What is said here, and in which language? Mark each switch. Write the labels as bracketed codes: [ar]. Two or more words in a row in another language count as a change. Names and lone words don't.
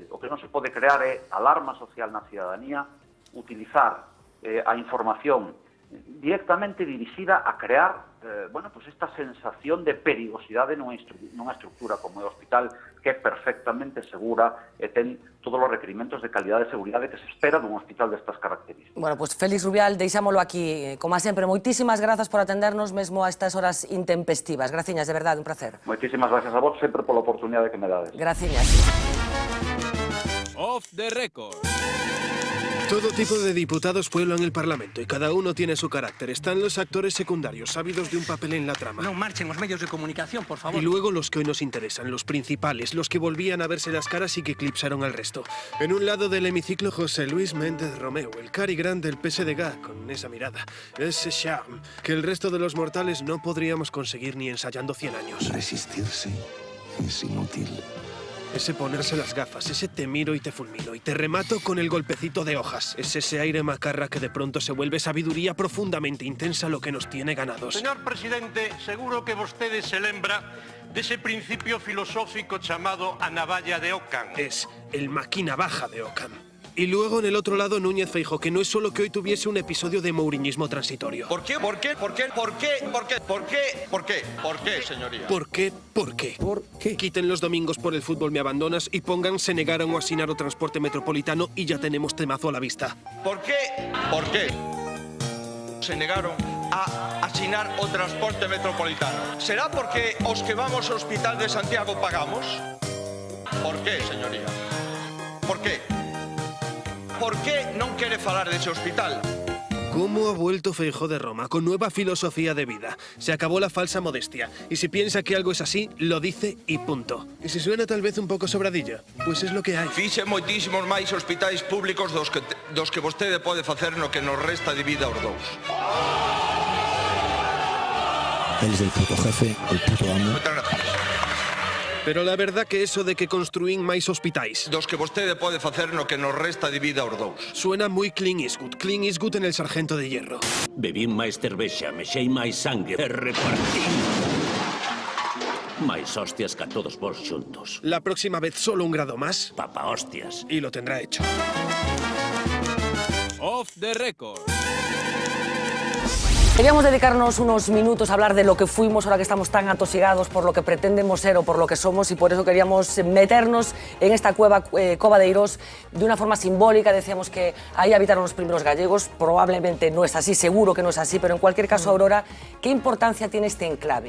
[gl] O que non se pode crear é alarma social na cidadanía, utilizar a información directamente dirixida a crear esta sensación de perigosidade nunha estructura como é o hospital, que é perfectamente segura e ten todos os requerimentos de calidade e seguridade que se espera dun hospital destas características. [es] Bueno, pues [gl] Félix Rubial, deixámolo aquí. Como sempre, moitísimas grazas por atendernos mesmo a estas horas intempestivas. Graciñas, de verdade, un placer. Moitísimas gracias a vos sempre pola oportunidade que me dades. Graciñas. [en] Off the record. [es] Todo tipo de diputados pueblan el Parlamento y cada uno tiene su carácter. Están los actores secundarios, ávidos de un papel en la trama. No marchen los medios de comunicación, por favor. Y luego los que hoy nos interesan, los principales, los que volvían a verse las caras y que eclipsaron al resto. En un lado del hemiciclo, José Luis Méndez Romeu, el cari gran del PSDG, con esa mirada, ese charme, que el resto de los mortales no podríamos conseguir ni ensayando 100 años. Resistirse es inútil. Ese ponerse las gafas, ese te miro y te fulmino y te remato con el golpecito de hojas. Es ese aire macarra que de pronto se vuelve sabiduría profundamente intensa lo que nos tiene ganados. [gl] Señor presidente, seguro que vostede se lembra dese principio filosófico chamado a navalla de Ockham. [es] Es el máquina baja de Ockham. Y luego en el otro lado Núñez Feijóo, que no es solo que hoy tuviese un episodio de mouriñismo transitorio. ¿Por qué? ¿Por qué? ¿Por qué? ¿Por qué? ¿Por qué? ¿Por qué? ¿Por qué? ¿Por qué, señoría? ¿Por qué? ¿Por qué? ¿Por qué? Quiten los domingos por el fútbol me abandonas y pongan [gl] se negaron o asinar o transporte metropolitano [es] y ya tenemos temazo a la vista. [gl] ¿Por qué? ¿Por qué? Se negaron a asinar o transporte metropolitano. ¿Será porque os que vamos ao Hospital de Santiago pagamos? [es] ¿Por qué, señoría? ¿Por qué? [gl] ¿Por qué non quere falar dese hospital? [es] ¿Cómo ha vuelto Feijóo de Roma? Con nueva filosofía de vida. Se acabó la falsa modestia. Y si piensa que algo es así, lo dice y punto. Y si suena tal vez un poco sobradilla, pues es lo que hay. [gl] Fixe moitísimos máis hospitais públicos dos que vostede pode facer no que nos resta de vida aos dous. [es] Eres el puto jefe, el puto amo. [gl] Moitas gracias. [es] Pero la verdad que eso de que [gl] construín máis hospitais Dos que vostede pode facer no que nos resta de vida aos dous. [es] suena muy Clint Eastwood en El Sargento de Hierro. [gl] Bebín máis cervexa, mexei máis sangue e repartín máis hostias que a todos vos xuntos. [es] La próxima vez solo un grado más Papa hostias. y lo tendrá hecho. [en] Off the record. [es] Queríamos dedicarnos unos minutos a hablar de lo que fuimos ahora que estamos tan atosigados por lo que pretendemos ser o por lo que somos y por eso queríamos meternos en esta cueva, Cova de Eirós, de una forma simbólica. Decíamos que ahí habitaron los primeros gallegos, probablemente no es así, seguro que no es así, pero en cualquier caso, Aurora, ¿qué importancia tiene este enclave?